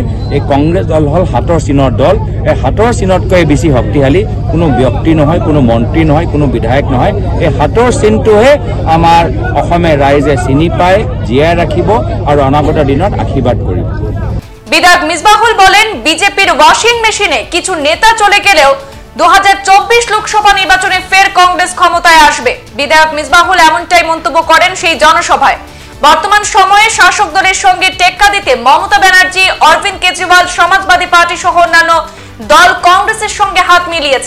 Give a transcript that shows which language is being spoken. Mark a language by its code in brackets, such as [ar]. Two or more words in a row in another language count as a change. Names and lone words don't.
[as] এই কংগ্ৰেছ দল হ'ল হাতৰ চিনৰ দল। এই হাতৰ চিনতকৈ বেছি শক্তিশালী কোনো ব্যক্তি নহয়, কোনো মন্ত্ৰী নহয়, কোনো বিধায়ক নহয়। এই হাতৰ চিনটোহে আমাৰ অসমীয়া ৰাইজে চিনি পায়, জীয়াই রাখিব আৰু অনাগত দিনত আশীর্বাদ কৰিব। [bn] বিধায়ক মিসবাহুল বলেন, বিজেপির ওয়াশিং মেশিনে কিছু নেতা চলে গেলেও 2024 লোকসভা নির্বাচনে ফের কংগ্রেস ক্ষমতায় আসবে। বিধায়ক মিসবাহুল এমনটাই মন্তব্য করেন সেই জনসভায়। বর্তমান সময়ে শাসক দলের সঙ্গে টেক্কা দিতে মমতা ব্যানার্জি, অরবিন্দ কেজরিওয়াল, সমাজবাদী পার্টি সহ অন্যান্য দল কংগ্রেসের সঙ্গে হাত মিলিয়েছে।